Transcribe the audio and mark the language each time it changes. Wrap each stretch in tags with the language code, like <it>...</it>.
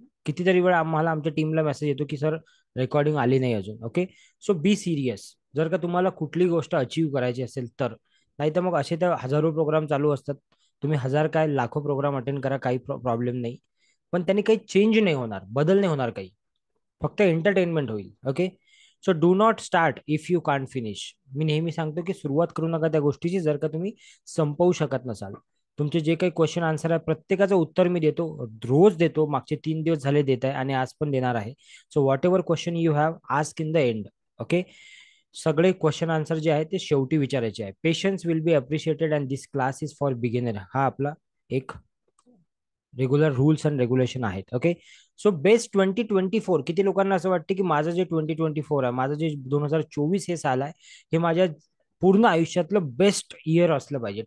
<mr>कितीतरी वेळ आम्हाला आमच्या टीमला मेसेज येतो की सर रेकॉर्डिंग आली नाही अजून.</mr> <en>okay, so be serious</en> <mr>जर का तुम्हाला कुठली गोष्ट अचीव करायची असेल तर. नाही तर मग असे तर हजारो प्रोग्राम चालू असतात. तुम्ही हजार काय लाखो प्रोग्राम अटेंड करा, काही प्रॉब्लेम नाही. पण त्यांनी काही चेंज नाही होणार, बदल नाही होणार काही. फक्त एंटरटेनमेंट होईल.</mr> <en>Okay, so do not start if you can't finish.</en> <mr>मी नेहमी सांगतो की सुरुवात करू नका त्या गोष्टीची जर का तुम्ही संपवू शकत नसाल. तुमचे जे काही क्वेश्चन आन्सर आहे प्रत्येकाचं उत्तर मी देतो, रोज देतो. मागचे 3 दिवस झाले देत आहे आणि आज पण देणार आहे.</mr> <en>So whatever question you have ask in the end.</en> <mr>Okay, सगळे क्वेश्चन आन्सर जे आहे ते शेवटी विचारायचे आहे.</mr> <en>Patience will be appreciated and this class is for beginner.</en> <mr>हा आपला एक रेग्युलर रूल्स अँड रेग्युलेशन आहेत.</mr> <en>Okay, so best 2024.</en> <mr>किती लोकांना असं वाटतं की माझं जे 2024 आहे, माझं जे 2024 हे साल आहे, हे माझ्या पूर्ण आयुष्यातलं बेस्ट इयर असलं पाहिजे?</mr>